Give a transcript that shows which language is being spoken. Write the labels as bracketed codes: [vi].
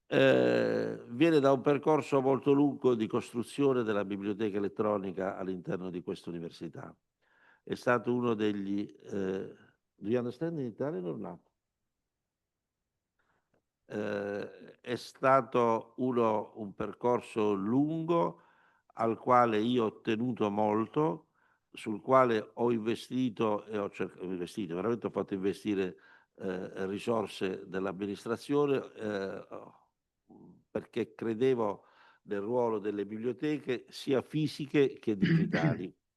[it] Viene da un percorso molto lungo di costruzione della biblioteca elettronica all'interno di questa università. È stato uno degli... [en] do you understand in Italian or not? [it] È stato un percorso lungo al quale io ho tenuto molto, sul quale ho investito e ho investito, veramente ho fatto investire risorse dell'amministrazione perché credevo nel ruolo delle biblioteche sia fisiche che digitali.